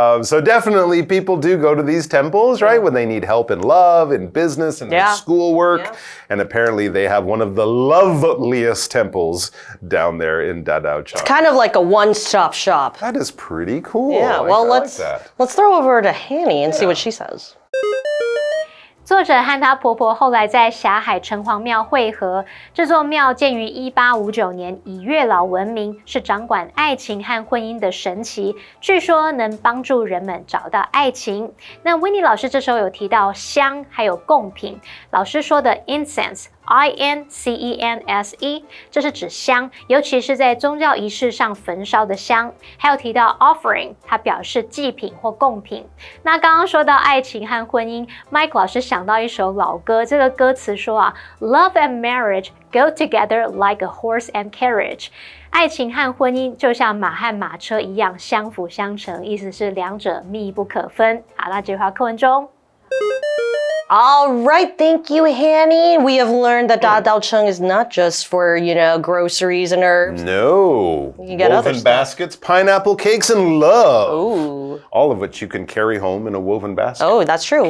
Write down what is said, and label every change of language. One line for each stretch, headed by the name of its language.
English: So definitely people do go to these temples, right? When they need help in love, in business, and in schoolwork. Yeah. And apparently they have one of the loveliest temples down there in Dadaocheng. It's kind of like a one-stop shop. That is pretty cool. Yeah, well, let's throw over to Hanny and see what she says.
Chinese: 作者和她婆婆后来在霞海城隍庙会合。这座庙建于1859年，以月老闻名，是掌管爱情和婚姻的神奇，据说能帮助人们找到爱情。那 Winnie 老师这时候有提到香还有贡品，老师说的 incense。INCENSE， 这是指香，尤其是在宗教仪式上焚烧的香。还有提到 offering， 它表示祭品或贡品。那刚刚说到爱情和婚姻 ，Mike 老师想到一首老歌，这个歌词说啊 ，
English: Love and marriage go together like a horse and carriage。
Chinese: 爱情和婚姻就像马和马车一样相辅相成，意思是两者密不可分。好，那这句话课文中。
English: All right, thank you, Hanny. We have learned that Dadaocheng is not just for, groceries and herbs. No. You get other woven stuff. baskets, pineapple cakes, and love. Ooh. All of which you can carry home in a woven basket. Oh, that's true.